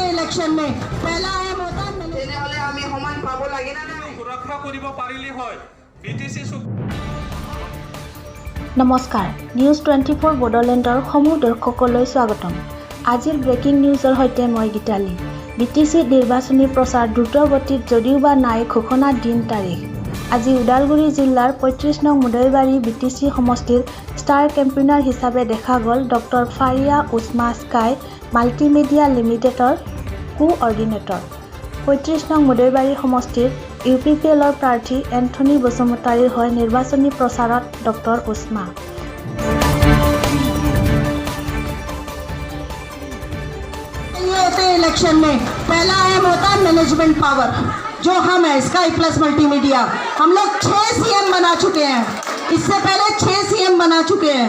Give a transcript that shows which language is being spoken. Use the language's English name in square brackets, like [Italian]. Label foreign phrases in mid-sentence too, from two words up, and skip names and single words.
[Hindi] ইলেকশন में पहला है मतदान [Assamese] তেনেহলে আমি সমান পাব লাগে না নাই সুৰক্ষা কৰিব পাৰিলে হয় বিটিসি নমস্কাৰ নিউজ 24 বড়োলেণ্ডৰ সমূহ দৰ্শকলৈ স্বাগতম। আজিৰ ব্ৰেকিং নিউজৰ সৈতে মই গীতালি। বিটিসি নিৰ্বাচনী প্ৰচাৰ দ্ৰুতগতিত যদিও বা নাই ঘোষণা দিন তাৰিখ। আজি ওদালগুৰি জিলাৰ ৩৫ নং মুদৈবাৰী বিটিসি সমষ্টিৰ [English] star campaigner [Assamese] হিচাপে দেখা গ'ল ডক্টৰ ফাৰিয়া উছমা স্কাই মাল্টিমিডিয়া লিমিটেডৰ কোঅৰ্ডিনেটৰ। ৩৫ নং মুদৈবাৰী সমষ্টিৰ UPPLৰ প্ৰাৰ্থী এন্থনী বসুমতাৰীৰ হৈ নিৰ্বাচনী প্ৰচাৰত ডক্টৰ উছমা। [Hindi] इलेक्शन में पहला अहम होता है [English] management power, [Hindi] जो हम है स्काई प्लस मल्टीमीडिया। हम लोग 6 CM बना चुके हैं, इससे पहले 6 CM बना चुके हैं।